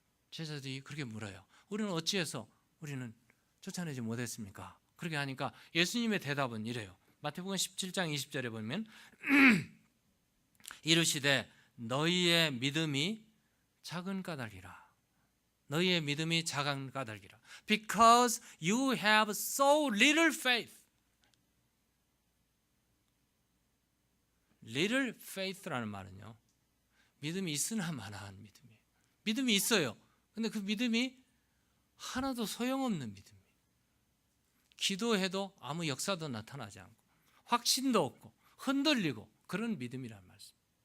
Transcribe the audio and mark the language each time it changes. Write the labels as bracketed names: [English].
[Korean] 제자들이 그렇게 물어요. 우리는 어찌해서 우리는 쫓아내지 못했습니까? 그렇게 하니까 예수님의 대답은 이래요. 마태복음 17장 20절에 보면 이르시되 너희의 믿음이 작은 까닭이라. 너희의 믿음이 작은 까닭이라. [English] Because you have so little faith. [Korean] Little faith라는 말은요, 믿음이 있으나 마나한 믿음이에요. 믿음이 있어요. 근데 그 믿음이 하나도 소용없는 믿음이에요. 기도해도 아무 역사도 나타나지 않고 확신도 없고 흔들리고 그런 믿음이란 말씀.